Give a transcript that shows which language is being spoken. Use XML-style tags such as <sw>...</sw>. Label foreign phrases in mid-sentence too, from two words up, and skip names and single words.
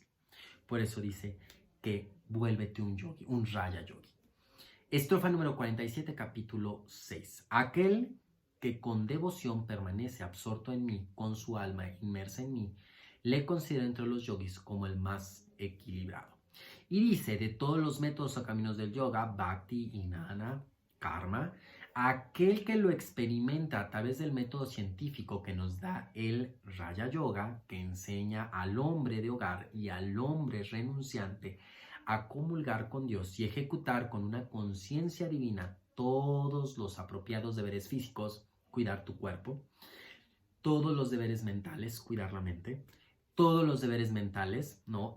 <es>Por eso dice que vuélvete un yogi, un Raya Yogi. Estrofa número 47, capítulo 6. Aquel que con devoción permanece absorto en mí, con su alma inmersa en mí, le considero entre los yogis como el más equilibrado. Y dice, de todos los métodos o caminos del yoga,</es> <sa>bhakti, jnana, karma,</sa> <es>aquel que lo experimenta a través del método científico que nos da el Raya Yoga, que enseña al hombre de hogar y al hombre renunciante a comulgar con Dios y ejecutar con una conciencia divina todos los apropiados deberes físicos, cuidar tu cuerpo, todos los deberes mentales, cuidar la mente, todos los deberes mentales, ¿no?</es>